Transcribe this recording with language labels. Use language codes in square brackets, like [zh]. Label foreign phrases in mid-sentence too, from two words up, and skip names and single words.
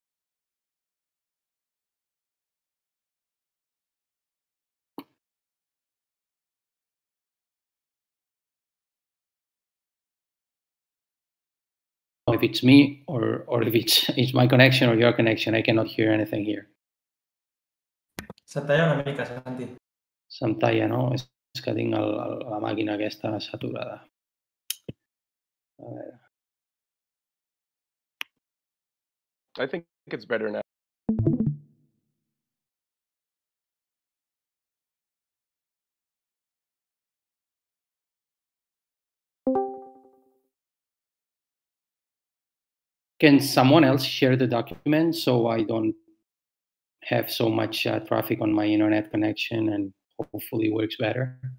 [en] If it's me or if it's my connection or your connection, I cannot hear anything here. [ca] Se't talla una mica, Santi. Se'm talla, no? És que tinc la màquina aquesta saturada. A veure. [en] I think it's better now. Can someone else share the document so I don't have so much traffic on my internet connection and hopefully works better?